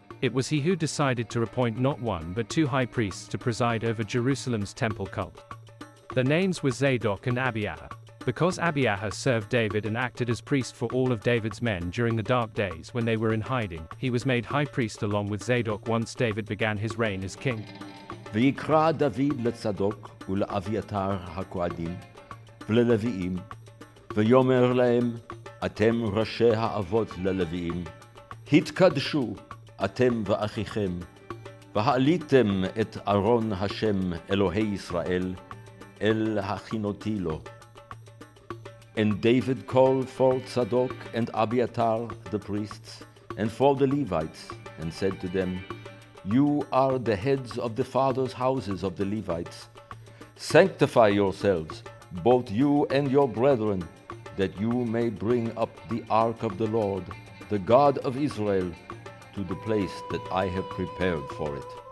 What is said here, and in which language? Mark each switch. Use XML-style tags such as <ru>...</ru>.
<en>It was he who decided to appoint not one but two high priests to preside over Jerusalem's temple cult. Their names were Zadok and Abiathar. Because Abiathar served David and acted as priest for all of David's men during the dark days when they were in hiding, he was made high priest along with Zadok once David began his reign as king.</en> <he>ויקרא דוד לצדוק ולאביתר הכהנים וללוויים, ויאמר להם, אתם ראשי האבות ללוויים, התקדשו אתם ואחיכם, והעליתם את ארון השם אלוהי ישראל, אל הכינותי לו.</he> <en>And David called for Zadok and Abiathar the priests, and for the Levites, and said to them, You are the heads of the fathers' houses of the Levites. Sanctify yourselves, both you and your brethren, that you may bring up the ark of the Lord, the God of Israel, to the place that I have prepared for it.</en>